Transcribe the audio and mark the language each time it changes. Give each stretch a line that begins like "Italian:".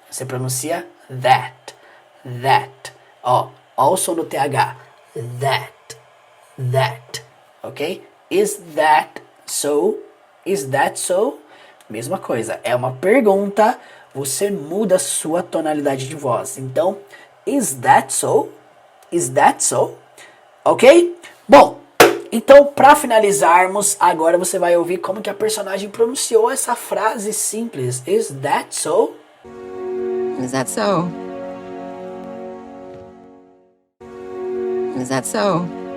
Portuguese: Você pronuncia that, that. Ó o som do TH, that, ok?
English: Is that so? Is that so?
Portuguese: Mesma coisa, é uma pergunta, você muda a sua tonalidade de voz.
English: Então, is that so? Is that so? Ok? Bom,
Portuguese: Então, para finalizarmos, agora você vai ouvir como que a personagem pronunciou essa frase simples.
English: Is that so? Is that so? Is that so?